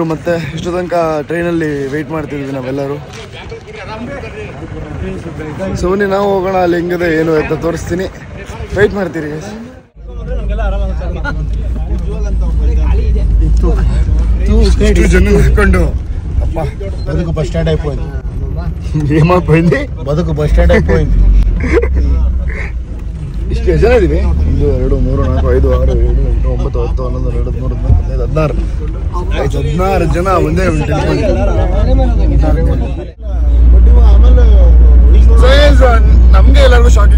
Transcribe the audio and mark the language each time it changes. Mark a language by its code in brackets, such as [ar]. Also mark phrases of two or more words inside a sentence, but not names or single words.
[kn] ಮತ್ತೆ ಇಷ್ಟು ತನಕ ಟ್ರೈನಲ್ಲಿ ವೆಯ್ಟ್ ಮಾಡ್ತಿದ್ವಿ ನಾವೆಲ್ಲರೂ. ಸೋನಿ ನಾವು ಹೋಗೋಣ, ಅಲ್ಲಿ ಹೆಂಗಿದೆ ಏನು ಅಂತ ತೋರಿಸ್ತೀನಿ, ವೆಯ್ಟ್ ಮಾಡ್ತೀರಿ. ಇಷ್ಟು ಜನ ಹಾಕೊಂಡು ಅಪ್ಪ [te] బతుకు బస్ స్టాండ్ అయిపోయింది. ఏమైపోయింది? బతుకు బస్ స్టాండ్ అయిపోయింది. [kn] ಇಷ್ಟು ಜನ ಇದೀವಿ. 1 2 3 4 5 6 7 8 9 10 11 12 13 14 15 16 ಜನ ಒಂದೇ ನಮ್ಗೆ ಎಲ್ಲರಿಗೂ ಶಾಕಿಂಗ್.